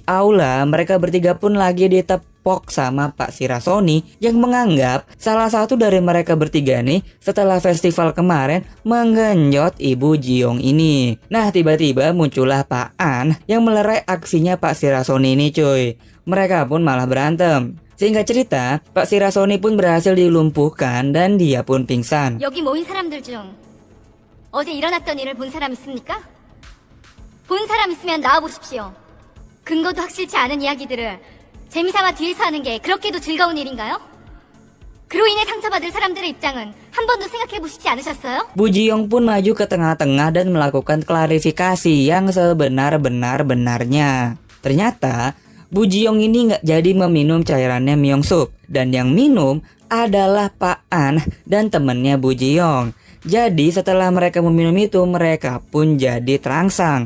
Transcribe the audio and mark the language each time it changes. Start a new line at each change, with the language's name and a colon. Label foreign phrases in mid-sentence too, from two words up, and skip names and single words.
Indonesian: Di aula mereka bertiga pun lagi Pok sama Pak Sirasoni yang menganggap salah satu dari mereka bertiga nih setelah festival kemarin menggenjot Ibu Jiong ini. Nah, tiba-tiba muncullah Pak An yang melerai aksinya Pak Sirasoni ini cuy. Mereka pun malah berantem. Singkat cerita, Pak Sirasoni pun berhasil dilumpuhkan dan dia pun pingsan.
Korean: 여기 모인 사람들 중 어제 일어났던 일을 본 사람 있습니까? 본 사람 있으면 나와보십시오. 근거도 확실치 않은 이야기들을 재미삼아 뒤에서 하는 게 그렇게도 즐거운 일인가요? 그로 인해 상처받을 사람들의 입장은 한 번도 생각해보시지 않으셨어요?
Indonesian: Bu Jiong pun maju ke tengah-tengah dan melakukan klarifikasi yang sebenar-benar-benarnya. Ternyata Bu Jiong ini nggak jadi meminum cairannya Myung Suk, dan yang minum adalah Pak An dan temennya Bu Jiong. Jadi setelah mereka meminum itu, mereka pun jadi terangsang.